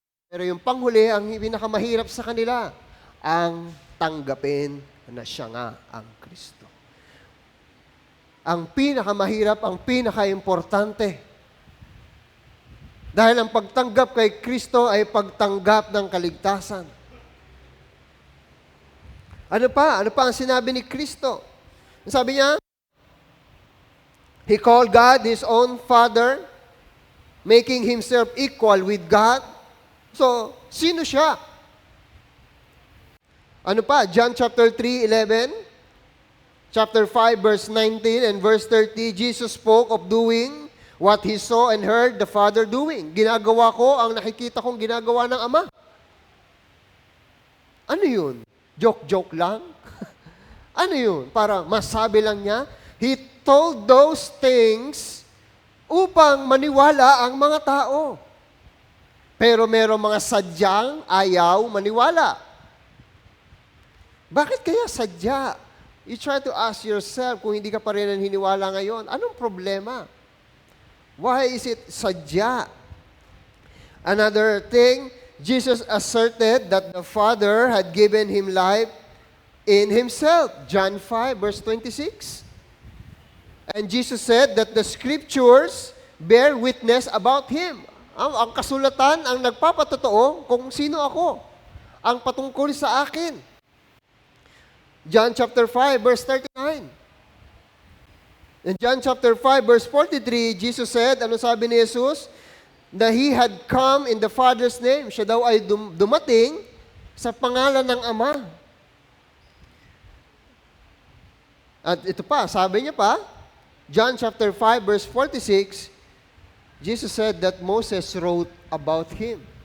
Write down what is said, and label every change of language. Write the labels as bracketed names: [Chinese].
[Filipino] Pero yung panghuli, ang pinakamahirap sa kanila, ang tanggapin na siya nga ang Kristo. Ang pinakamahirap, ang pinakaimportante. Dahil ang pagtanggap kay Kristo ay pagtanggap ng kaligtasan. Ano pa? Ano pa ang sinabi ni Kristo? Sabi niya, [English] He called God His own Father, making Himself equal with God. [Filipino] So, sino siya? Ano pa? [English] John chapter 3:11. chapter 5, verse 19 and verse 30, Jesus spoke of doing what He saw and heard the Father doing. [Filipino] Ginagawa ko ang nakikita kong ginagawa ng Ama. Ano yun? Joke-joke lang? Ano yun? Para masabi lang niya, [English] He told those things [Filipino] upang maniwala ang mga tao. Pero merong mga sadyang ayaw maniwala. Bakit kaya sadya? [English] You try to ask yourself [Filipino] kung hindi ka pa rin naniniwala ngayon, anong problema? [English] Why is it sadya? Another thing, Jesus asserted that the Father had given Him life in Himself. John 5, verse 26. And Jesus said that the Scriptures bear witness about Him. [Filipino] Ang kasulatan ang nagpapatotoo kung sino ako. Ang patungkol sa akin. John chapter 5, verse 39. [English] In John chapter 5, verse 43, Jesus said, [Filipino] ano sabi ni Jesus? [English] That He had come in the Father's name. [Filipino] Siya daw ay dumating sa pangalan ng Ama. At ito pa, sabi niya pa, [English] John chapter 5, verse 46, Jesus said that Moses wrote about Him.